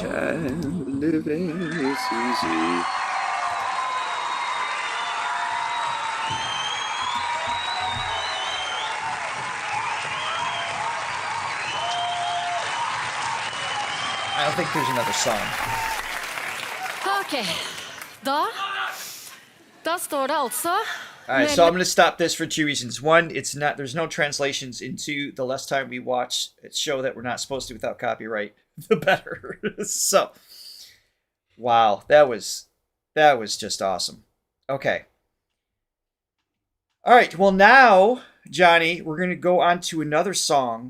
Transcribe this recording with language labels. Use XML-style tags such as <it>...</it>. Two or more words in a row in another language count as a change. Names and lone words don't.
<en>And living is easy. I don't think there's another song.</en> <no>Ok, da står det altså.</no> <en>All right, so I'm going to stop this for two reasons. One, there's no translations into the less time we watch a show that we're not supposed to without copyright, the better. So, wow, that was just awesome. Okay. All right, well now, Johnny, we're going to go on to another song.</en>